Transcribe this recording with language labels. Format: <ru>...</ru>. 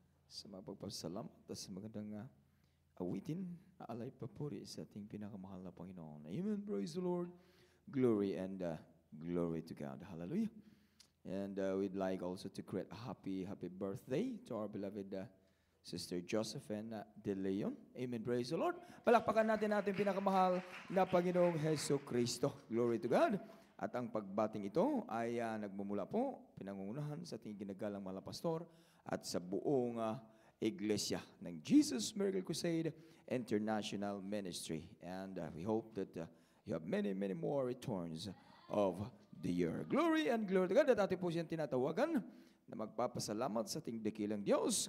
<tl>Sa mga pagpasalamat at sa magandang awitin, alay papuri sa ating pinakamahal na Panginoon.</tl> <en>Amen. Praise the Lord. Glory and glory to God. Hallelujah. And we'd like also to create a happy birthday to our beloved Sister Josephine De Leon. Amen. Praise the Lord.</en> <tl>Palakpakan natin ating pinakamahal na Panginoong Heso Kristo.</tl> <en>Glory to God.</en> <tl>At ang pagbating ito ay nagmumula po, pinangungunahan sa ating ginagalang mga pastor at sa buong iglesia ng Jesus Miracle Crusade International Ministry.</tl> <en>And we hope that you have many more returns of the year. Glory and glory to God.</en> <tl>At ating po siyang tinatawagan na magpapasalamat sa ating dakilang Diyos.</tl>